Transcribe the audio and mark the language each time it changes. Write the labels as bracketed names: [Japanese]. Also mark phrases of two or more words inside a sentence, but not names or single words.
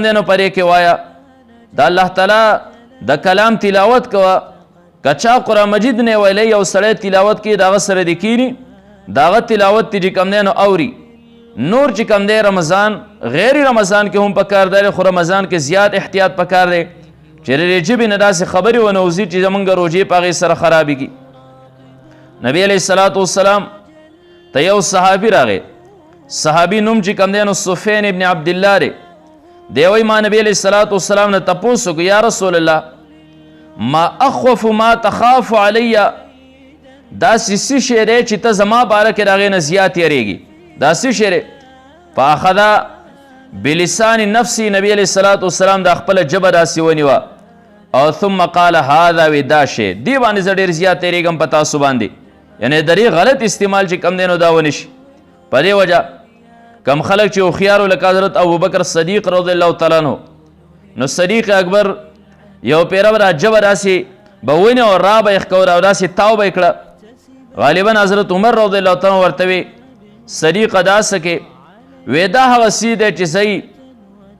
[Pashto] دی نو په دې کې وایه د الله تعالی د کلام تلاوت کوه که چا قرآن مجید نه ویلی یو سړی تلاوت کوي د هغه سره دې کښېني د هغه تلاوت چې کوم دی نو اوري نور چې کوم دی رمضان غیر رمضان کې هم پکار دی خو رمضان کې زیات احتیاط پکار دی چې د ژبې نه داسې خبرې ونه وځي چې زمونږ روژې په هغې سره خرابېږي نبی علیه [Arabic] الصلاة والسلام [Pashto] ته یو صحابي راغی صحابي نوم چې کوم دی نو سفین ابن عبدالله دی دی وایي ما [Arabic] نبی علیه الصلاة والسلام [Pashto] نه تپوس وکړو [Arabic] یا رسول الله ما اخوف ما تخاف علی [Pashto] داسې څه شی دی چې ته زما باره کې د هغې نه زیات یېرېږي دا څه شی دی [Arabic] فاخذ بلسان نفسي نبی علیه الصلاة والسلام [Pashto] دا خپله ژبه داسې ونیوه او [Arabic] ثم قال هذا [Pashto] وی دا شی دې باندې زه ډېر زیات یېرېږم په تاسو باندې یعنې د دې غلط استعمال چې کم دی نو دا ونه شي په دې وجه کم خلک چې هوښیار لکه حضرت ابوبکر صدیق [Arabic] رضی الله تعالی عنه [Pashto] نو صدیق اکبر یو پیره به دا ژبه داسې به ونې او را به یې ښکوله او داسې تاو به یې کړه غالبا حضرت عمر [Arabic] رضی الله تعالی عنه [Pashto] ورته وی صدیقه دا څه کې وی دا هغه څه دی چې صحیح